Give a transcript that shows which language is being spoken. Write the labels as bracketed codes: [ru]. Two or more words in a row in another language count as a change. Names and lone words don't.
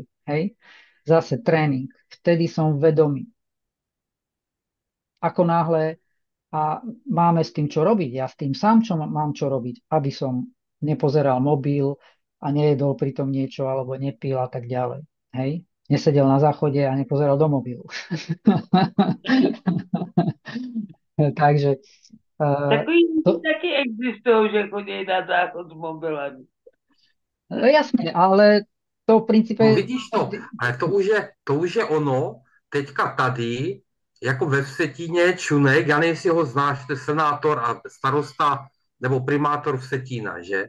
[sk] Hej? Zase tréning. Vtedy som vedomý. Ako náhle a máme s tým čo robiť. Ja s tým sám mám čo robiť, aby som nepozeral mobil a nejedol pritom niečo alebo nepil a tak ďalej. Hej? Nesedel na záchode a nepozeral do mobilu. Takže... [cs] Takový taky existují, že chodí na záchod s mobilem. [sk] Jasne, ale to v princípe... [cs] No vidíš to, ale to už je ono, teďka tady, jako ve Vsetíně Čunek, já nevím, jestli ho znáš, to je senátor a starosta nebo primátor Vsetína, že?